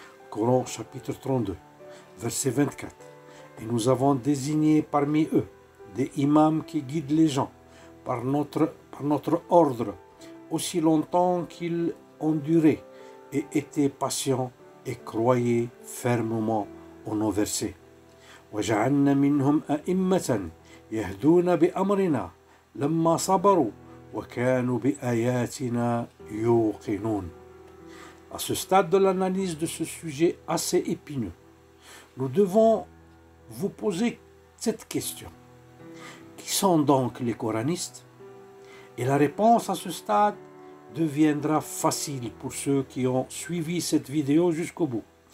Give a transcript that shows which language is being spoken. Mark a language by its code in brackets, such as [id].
[fr] Coran chapitre 32, verset 24. Et nous avons désigné parmi eux des imams qui guident les gens par notre ordre, aussi longtemps qu'ils ont duré et étaient patients et croyaient fermement en nos versets. [ar] وَجَعَلْنَا مِنْهُمْ أَئِمَّةً يهدون بأمرنا لما صبروا وكانوا بآياتنا يوقنون. [fr] À ce stade de l'analyse de ce sujet assez épineux, nous devons vous poser cette question. Qui sont donc les coranistes? Et la réponse à ce stade deviendra facile pour ceux qui ont suivi cette vidéo jusqu'au bout.